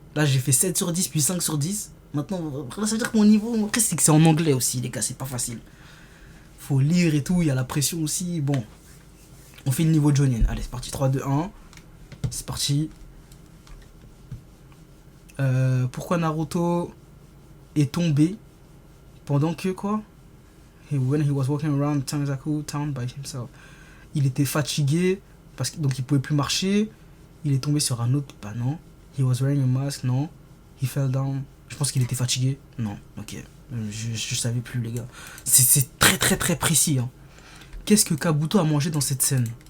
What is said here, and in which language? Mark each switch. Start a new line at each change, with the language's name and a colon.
French: Là, j'ai fait 7 sur 10, puis 5 sur 10. Maintenant, ça veut dire que mon niveau, après, c'est que c'est en anglais aussi, les gars. C'est pas facile. Faut lire et tout. Il y a la pression aussi. Bon. On fait le niveau Jonin. Allez, c'est parti. 3, 2, 1. C'est parti. Pourquoi Naruto est tombé pendant que quoi?
English: When he was walking around Tanzaku town by himself.
French: Il était fatigué parce que donc il pouvait plus marcher. Il est tombé sur un autre. Bah non.
English: He was wearing a mask.
French: Non.
English: He fell down.
French: Je pense qu'il était fatigué. Non. Ok. Je savais plus, les gars. C'est très précis. Hein. Qu'est-ce que Kabuto a mangé dans cette scène?